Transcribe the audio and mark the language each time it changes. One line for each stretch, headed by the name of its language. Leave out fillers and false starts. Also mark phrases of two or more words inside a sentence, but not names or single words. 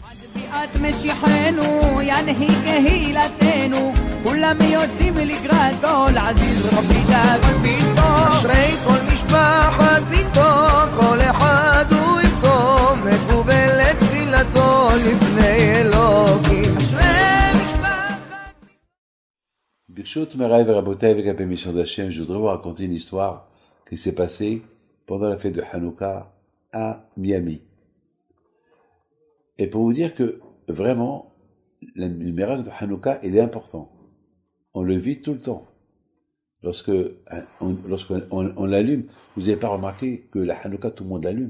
Hebrew: את משיחנו ינהיג קהילתנו כולם יוצאים לקראתו לעזיז רבי דוד ביתו אשרי כל משפחת ביתו כל אחד הוא איתו מקובל לתפילתו לפני אלוקים אשרי משפחת ברשות מורי ורבותי
French: avec la permission d'Hachem, je voudrais vous raconter une histoire qui s'est passée pendant la fête de Hanouka à Miami. Et pour vous dire que vraiment, le miracle de Hanouka, il est important. On le vit tout le temps. Lorsqu'on l'allume, vous n'avez pas remarqué que la Hanouka, tout le monde l'allume.